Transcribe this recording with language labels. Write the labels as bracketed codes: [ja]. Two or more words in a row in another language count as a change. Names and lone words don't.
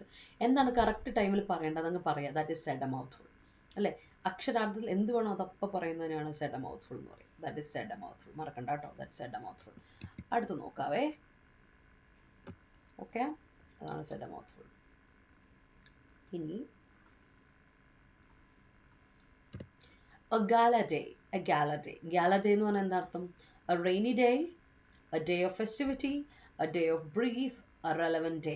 [ml] എന്താണ് കറക്റ്റ് ടൈമിൽ പറയേണ്ടത് അങ്ങ് പറയാം. [en] That is said a mouth full. [ml] അല്ലേ, അക്ഷരാർത്ഥത്തിൽ എന്ത് വേണോ അതപ്പം പറയുന്നതിനാണ് [en] said a mouth full [ml] എന്ന് പറയും. [en] That is said a mouth full. [ml] മറക്കണ്ട കേട്ടോ, [en] That said a mouth full. [ml] അടുത്ത് നോക്കാവേ. ഓക്കെ, അതാണ് [en] said a mouth full. ഇനി a gala day. A gala day. Gala day [ml] എന്ന് പറഞ്ഞാൽ എന്താ അർത്ഥം? [en] A rainy day, a day of festivity, a day of brief, a relevant day.